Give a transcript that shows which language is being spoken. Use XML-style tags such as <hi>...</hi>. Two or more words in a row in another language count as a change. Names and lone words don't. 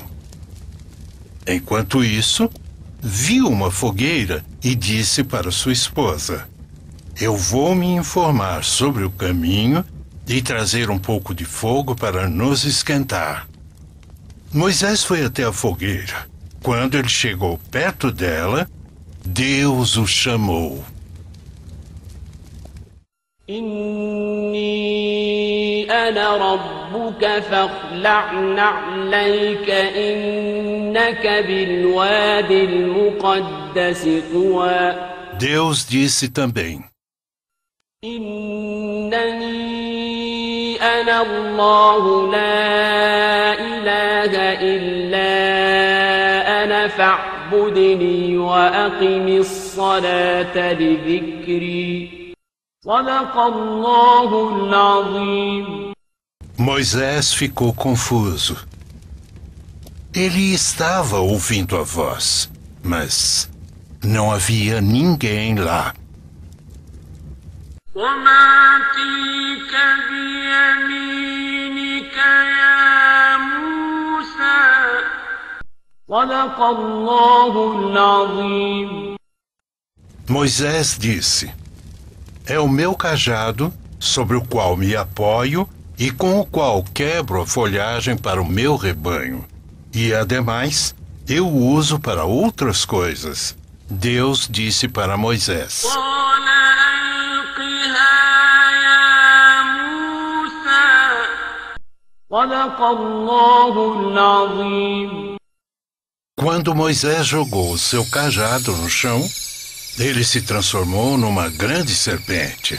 <pt>Enquanto isso, viu uma fogueira e disse para sua esposa: Eu vou me informar sobre o caminho e trazer um pouco de fogo para nos esquentar. Moisés foi até a fogueira. Quando ele chegou perto dela, Deus o chamou.</pt> <ar>إني أنا ربك فاخلع نعليك إنك بالواد المقدس طوى.</ar> <pt>Deus disse também:</pt> <ar>إنني أنا الله لا إله إلا أنا فاعبدني وأقم الصلاة لذكري صدق الله العظيم.</ar> <pt>Moisés ficou confuso. Ele estava ouvindo a voz, mas não havia ninguém lá.</pt> <ar>وما تلك بيمينك يا موسى صدق الله العظيم.</ar> <pt>Moisés disse: É o meu cajado, sobre o qual me apoio e com o qual quebro a folhagem para o meu rebanho. E, ademais, eu o uso para outras coisas. Deus disse para Moisés: Quando Moisés jogou o seu cajado no chão, ele se transformou numa grande serpente.</pt>